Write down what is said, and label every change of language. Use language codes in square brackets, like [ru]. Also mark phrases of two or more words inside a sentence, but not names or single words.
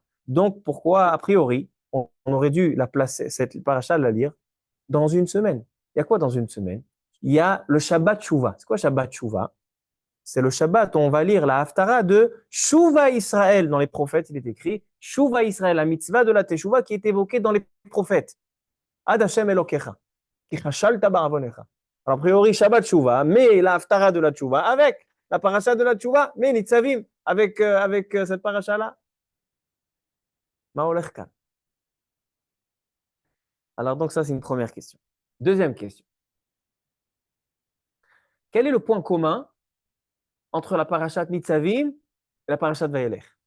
[fr] Donc pourquoi, a priori, on aurait dû la placer, cette paracha, la lire dans une semaine? Il y a quoi dans une semaine? Il y a le Shabbat Teshuva. C'est quoi Shabbat Teshuva? C'est le Shabbat où on va lire la Haftara de Shuva Israël. Dans les prophètes, il est écrit Shuva Israël, la mitzvah de la Teshuva qui est évoquée dans les prophètes. [he] עד השם אלוקיך כי כשלת בעוונך. [fr] Alors, a priori, Shabbat Shuva, mais la Haftara de la Teshuva avec la paracha de la Teshuva, mais Nitzavim avec cette paracha-là. [he] Ma'olech. [fr] Alors, donc, ça, c'est une première question. Deuxième question. Quel est le point commun entre la parashat Nitzavim et la parashat Vayelech?